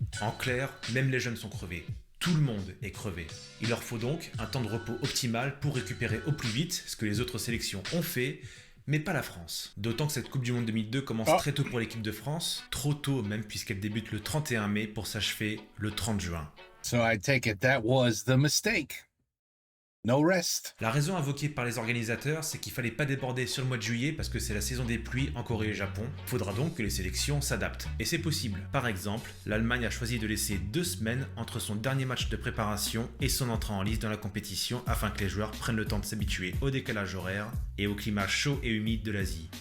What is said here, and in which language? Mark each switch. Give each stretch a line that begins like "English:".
French: En clair, même les jeunes sont crevés. Tout le monde est crevé. Il leur faut donc un temps de repos optimal pour récupérer au plus vite ce que les autres sélections ont fait, mais pas la France. D'autant que cette Coupe du Monde 2002 commence très tôt pour l'équipe de France, trop tôt même puisqu'elle débute le 31 mai pour s'achever le 30 juin.
English: So I take it that was the mistake. No rest.
French: La raison invoquée par les organisateurs, c'est qu'il fallait pas déborder sur le mois de juillet parce que c'est la saison des pluies en Corée et Japon. Faudra donc que les sélections s'adaptent. Et c'est possible. Par exemple, l'Allemagne a choisi de laisser 2 semaines entre son dernier match de préparation et son entrée en lice dans la compétition afin que les joueurs prennent le temps de s'habituer au décalage horaire et au climat chaud et humide de l'Asie.